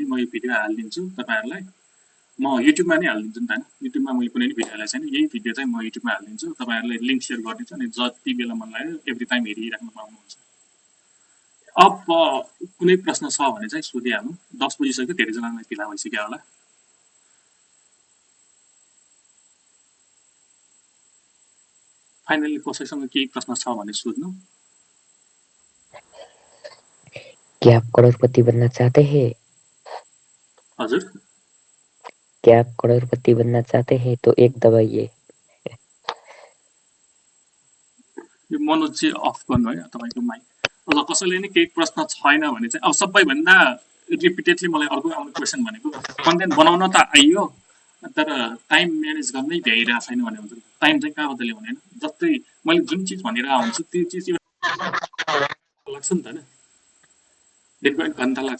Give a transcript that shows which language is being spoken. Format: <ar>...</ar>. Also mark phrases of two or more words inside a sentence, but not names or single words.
<ne>म यो भिडियो हालिदिन्छु तपाईँहरूलाई म युट्युबमा नै हालिदिन्छु नि त होइन युट्युबमा मैले कुनै भिडियो हालेको छैन यही भिडियो चाहिँ म युट्युबमा हालिदिन्छु तपाईँहरूले लिङ्क सेयर गरिदिन्छु अनि जति बेला मन लाग्यो</ne> <en>every time</en> <ne>हेरिराख्नु पाउनुहुन्छ अब कुनै प्रश्न छ भने चाहिँ सोधिहाल्नु 10 बजिसक्यो धेरैजनालाई ढिला भइसक्यो होला फाइनली कसैसँग केही प्रश्न छ भने सोध्नु</ne> <hi>क्या आप करोड़पति बनना चाहते हैं?</hi> <ne>हजुर</ne> <hi>क्या आप करोड़पति बनना चाहते हैं तो एक दबाइए।</hi> <ne>यो मनोज चाहिँ अफ गर्नु है तपाईँको माइक ल कसैले नि केही प्रश्न छैन भने चाहिँ अब सबैभन्दा रिपिटेडली मलाई अर्को आउने क्वेसन भनेको कन्टेन्ट बनाउन त आइयो तर</ne> <en>time manage</en> <ne>गर्नै भ्याइरहेको छैन भने हुन्छ टाइम चाहिँ कहाँबाट ल्याउने होइन जस्तै मैले जुन चिज भनिरहेको हुन्छु त्यो चिज लाग्छ नि त होइन दिनको 1 घन्टा लाग्छ</ne>